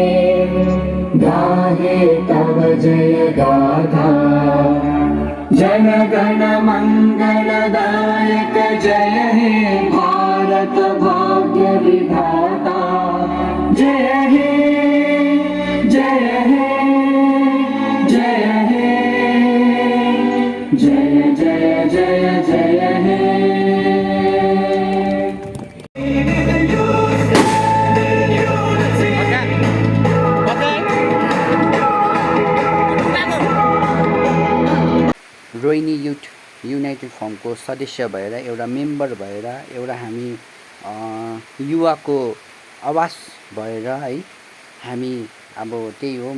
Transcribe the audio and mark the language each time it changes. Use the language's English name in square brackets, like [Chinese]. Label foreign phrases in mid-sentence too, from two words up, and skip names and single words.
[Bangla] গাহে তব জয় গাথা জন গণ মঙ্গলদায়ক জয় হে ভারত ভাগ্য বিধাতা জয় হে জয় হে জয় হে জয় জয় জয় জয় হে। [Nepali] रोहिणी युथ युनाइटेड फर्मको सदस्य भएर एउटा मेम्बर भएर एउटा हामी युवाको आवाज भएर है हामी अब त्यही हो।